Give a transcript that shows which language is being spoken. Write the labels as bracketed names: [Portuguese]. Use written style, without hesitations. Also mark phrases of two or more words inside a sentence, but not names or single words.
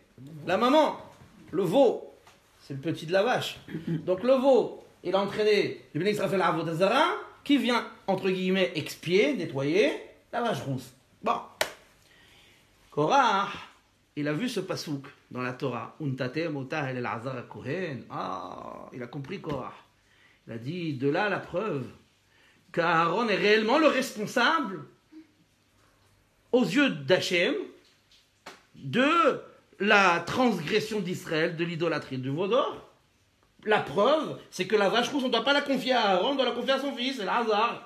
[French] La maman, le veau. C'est le petit de la vache. Donc le veau, il a entraîné le [Hebrew] בני ישראל [French] à [Hebrew] עבודה זרה, [French] qui vient, entre guillemets, expier, nettoyer la vache rousse. Bon. Korah, il a vu ce pasouk dans la Torah. [Hebrew] ונתתם אותה אל אלעזר הכהן. [French] Ah, il a compris Korah. Il a dit, de là la preuve qu'Aaron est réellement le responsable, aux yeux d'Hachem, de la transgression d'Israël, de l'idolâtrie du veau d'or. La preuve, c'est que la vache rousse, on ne doit pas la confier à Aaron, on doit la confier à son fils, Elazar.